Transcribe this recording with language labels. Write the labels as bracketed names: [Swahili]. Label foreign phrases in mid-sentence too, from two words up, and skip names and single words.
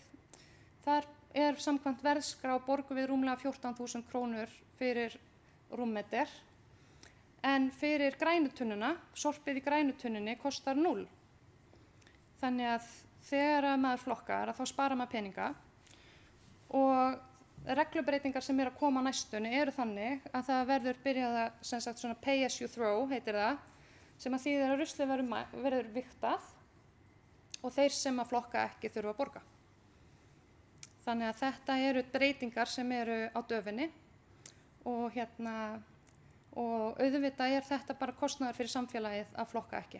[Icelandic] Þar samkvæmt verðskrá borgum við rúmlega 14.000 krónur fyrir rúmmeter en fyrir grænutunnuna, sorpið í grænutunnunni kostar 0. Þannig að þegar maður flokkar þá sparar maður peninga og reglubreitingar sem að koma á næstunni eru þannig að það verður byrjað að svona [English] pay as you throw [Icelandic] heitir það sem að þýðir að ruslið verður vigtað og þeir sem að flokka ekki þurfa að borga. Þannig að þetta eru breytingar sem eru á döfinni og auðvitað þetta bara kostnaður fyrir samfélagið að flokka ekki.